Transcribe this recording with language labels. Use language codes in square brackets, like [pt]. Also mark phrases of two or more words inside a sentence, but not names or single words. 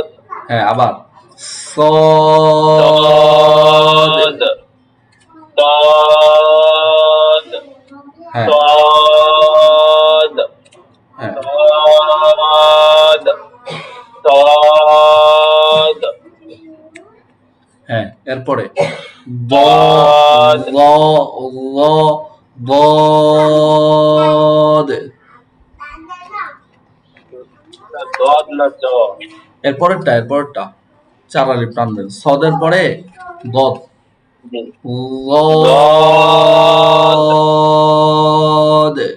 [bn] হ্যাঁ, আবার সদ, সদ হ্যাঁ, সদ হ্যাঁ, সদ সদ হ্যাঁ, এরপরে ব, বদ ল, ল, বদ, দদ না জ এরপরেরটা চারালি টানবেন, সদের পরে দদ, লদ,